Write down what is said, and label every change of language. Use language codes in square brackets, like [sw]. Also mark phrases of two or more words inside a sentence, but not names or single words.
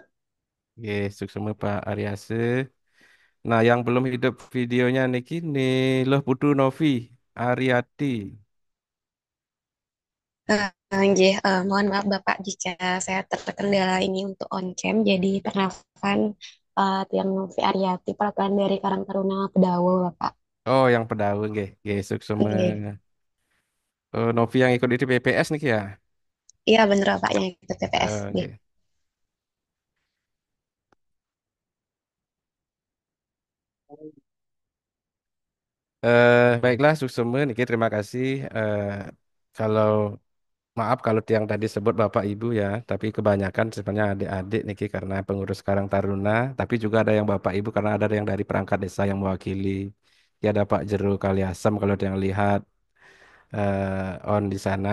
[id] Oke, suksema Pak Ariase. Nah, yang belum hidup videonya niki nih Loh Putu Novi Ariati. Nggih, mohon maaf Bapak jika saya terkendala ini untuk on-cam. Jadi perkenalkan Tiang Novi Aryati, perwakilan dari Karang Taruna Pedawo, Bapak. Oh, yang Pedawe nggih. [ban] Nggih, suksema. [id] Nggih. Novi yang ikut di PPS niki ya. Iya bener Bapak yang ikut TPS. Nggih. Oke. Baiklah, [ban] suksema niki [id] terima kasih. Kalau maaf kalau tiang tadi sebut Bapak Ibu ya, tapi kebanyakan sebenarnya adik-adik niki karena pengurus Karang Taruna, tapi juga ada yang Bapak Ibu karena ada yang dari perangkat desa yang mewakili. Ya ada Pak Jero Kaliasem kalau yang lihat on di sana.